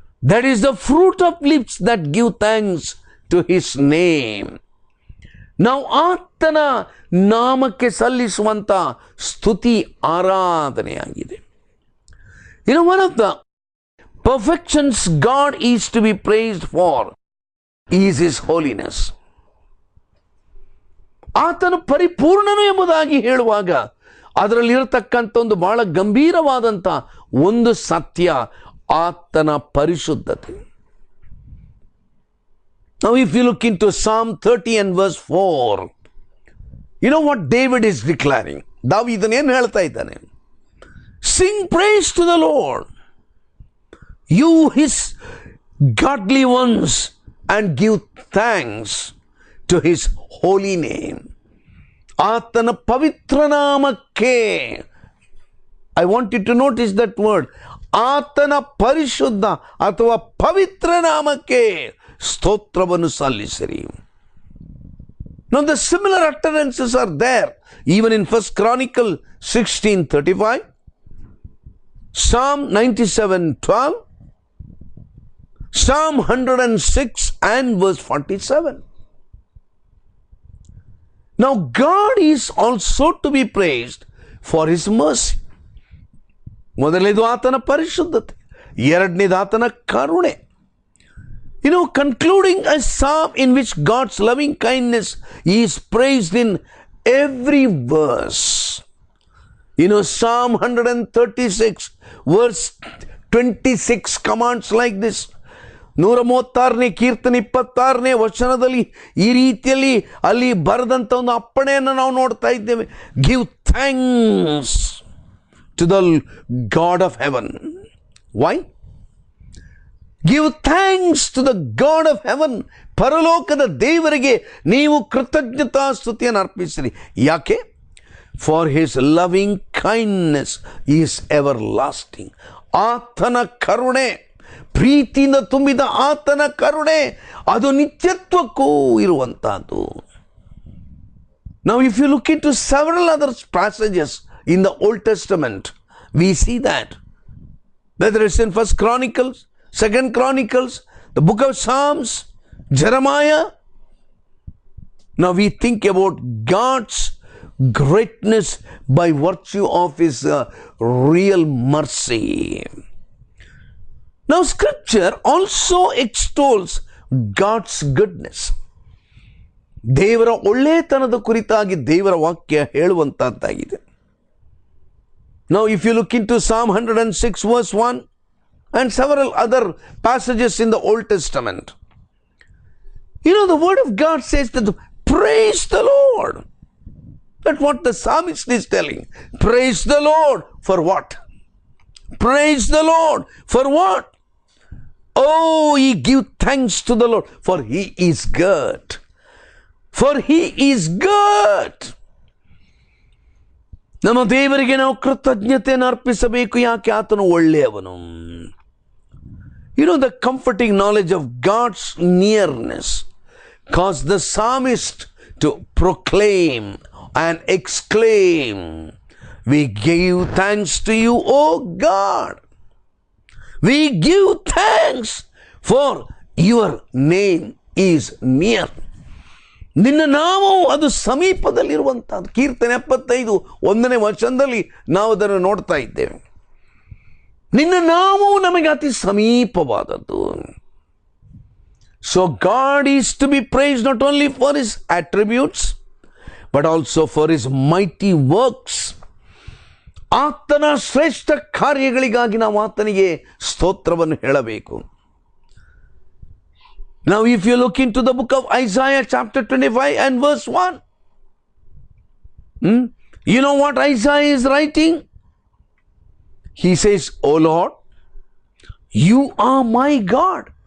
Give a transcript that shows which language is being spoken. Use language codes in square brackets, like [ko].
[en] That is the fruit of lips that give thanks to His name. [kn] ನಾವು ಆತನ ನಾಮಕ್ಕೆ ಸಲ್ಲಿಸುವಂತ ಸ್ತುತಿ ಆರಾಧನೆಯಾಗಿದೆ. [en] One of the perfections God is to be praised for is His holiness. [kn] ಆತನು ಪರಿಪೂರ್ಣನು ಎಂಬುದಾಗಿ ಹೇಳುವಾಗ ಅದರಲ್ಲಿರತಕ್ಕಂಥ ಒಂದು ಬಹಳ ಗಂಭೀರವಾದಂಥ ಒಂದು ಸತ್ಯ ಆತನ ಪರಿಶುದ್ಧತೆ. [en] Now if you look into Psalm 30 and verse 4, you know what David is declaring. [kn] ದಾವೀದನು ಏನು ಹೇಳ್ತಾ ಇದ್ದಾನೆ? [en] Sing praise to the Lord, you His godly ones, and give thanks to His holy name. [kn] ಆತನ ಪವಿತ್ರ ನಾಮಕ್ಕೆ, [en] I want you to notice that word, [kn] ಆತನ ಪರಿಶುದ್ಧ ಅಥವಾ ಪವಿತ್ರ ನಾಮಕ್ಕೆ ಸ್ತೋತ್ರವನ್ನು ಸಲ್ಲಿಸಿರಿ. [en] Now the similar utterances are there even in 1 Chronicle 16:35, Psalm 97:12, Psalm 106 and verse 47. Now God is also to be praised for His mercy. [kn] ಮೊದಲನೇದು ಆತನ ಪರಿಶುದ್ಧತೆ, ಎರಡನೇದು ಆತನ ಕರುಣೆ. [en] Concluding a psalm in which God's loving kindness is praised in every verse. Psalm 136 verse 26 commands like this. [kn] 136ನೇ ಕೀರ್ತನೆ 26ನೇ ವಚನದಲ್ಲಿ ಈ ರೀತಿಯಲ್ಲಿ ಅಲ್ಲಿ ಬರೆದಂಥ ಒಂದು ಅಪ್ಪಣೆಯನ್ನು ನಾವು ನೋಡ್ತಾ ಇದ್ದೇವೆ. [en] Give thanks to the God of heaven. Why? Give thanks to the God of heaven. [kn] ಪರಲೋಕದ ದೇವರಿಗೆ ನೀವು ಕೃತಜ್ಞತಾ ಸ್ತುತಿಯನ್ನು ಅರ್ಪಿಸಿರಿ. ಯಾಕೆ? [en] For his loving kindness is everlasting. [kn] ಆತನ ಕರುಣೆ, ಪ್ರೀತಿಯಿಂದ ತುಂಬಿದ ಆತನ ಕರುಣೆ ಅದು ನಿತ್ಯತ್ವಕ್ಕೂ ಇರುವಂತಹದ್ದು. [en] Now if you look into several other passages in the Old Testament, we see that whether it's in 1 Chronicles, 2 Chronicles, the book of Psalms, Jeremiah. Now we think about God's greatness by virtue of His real mercy. Now Scripture also extols God's goodness. [kn] ದೇವರ ಒಳ್ಳೆತನದ ಕುರಿತಾಗಿ ದೇವರ ವಾಕ್ಯ ಹೇಳುವಂತಹದ್ದಾಗಿದೆ. [en] Now if you look into Psalm 106 verse 1 and several other passages in the Old Testament, the word of God says that praise the Lord. That's what the psalmist is telling. Praise the Lord for what? Praise the Lord for what? Oh, ye give thanks to the Lord, for He is good. For He is good. [kn] ನಮ್ಮ ದೇವರಿಗೆ ನಾವು ಕೃತಜ್ಞತೆಯನ್ನು ಅರ್ಪಿಸಬೇಕು. ಯಾಕೆ? ಆತನು ಒಳ್ಳೆಯವನು. [en] The comforting knowledge of God's nearness caused the psalmist to proclaim and exclaim, we give thanks to you, O God. We give thanks for your name is near. [kn] ನಿನ್ನ ನಾಮವು ಅದು ಸಮೀಪದಲ್ಲಿರುವಂಥದ್ದು. ಕೀರ್ತನೆ 75 1ನೇ ವಚನದಲ್ಲಿ ನಾವು ಅದನ್ನು ನೋಡ್ತಾ ಇದ್ದೇವೆ. ನಿನ್ನ ನಾಮವು ನಮಗೆ ಅತಿ ಸಮೀಪವಾದದ್ದು. [en] So God is to be praised not only for his attributes but also for his mighty works. [kn] ಆತನ ಶ್ರೇಷ್ಠ ಕಾರ್ಯಗಳಿಗಾಗಿ ನಾವು ಆತನಿಗೆ ಸ್ತೋತ್ರವನ್ನು ಹೇಳಬೇಕು. [en] Now if you look into the book of Isaiah chapter 25 and verse 1, you know what Isaiah is writing? He says, "O Lord, you are my God."